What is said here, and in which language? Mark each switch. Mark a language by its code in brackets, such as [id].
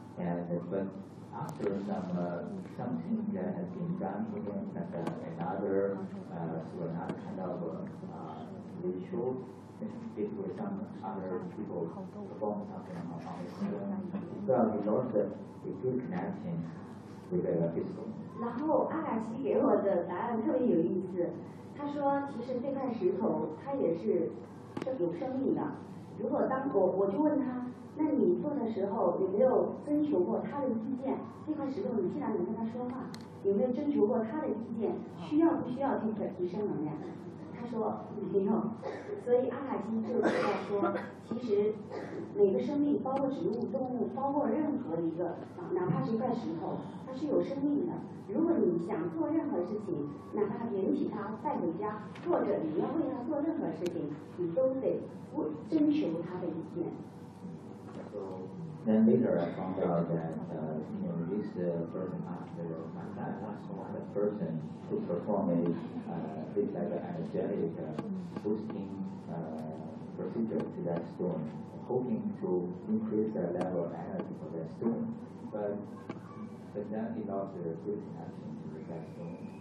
[en] But after something that has been done for him, another kind of ritual. It was some other people perform something on this stone. So we lost a good connection with the physical. [zh] 然后阿卡西给我的答案特别有意思，他说其实这块石头它也是有生命的。如果当我就问他，那你做的时候有没有征求过他的意见？这块石头你既然能跟他说话，有没有征求过他的意见？需要不需要这块提升能量？说没有，所以阿卡西就知道说，其实每个生命，包括植物、动物，包括任何一个，哪怕是一块石头，它是有生命的。如果你想做任何事情，哪怕捡起它带回家，或者你要为它做任何事情，你都得征求它的意见。 [en] Then later I found out that this person asked my dad what's the matter. person to perform a like an energetic boosting procedure to that stone, hoping to increase the level of energy for that stone, but then it lost the good connection to that stone.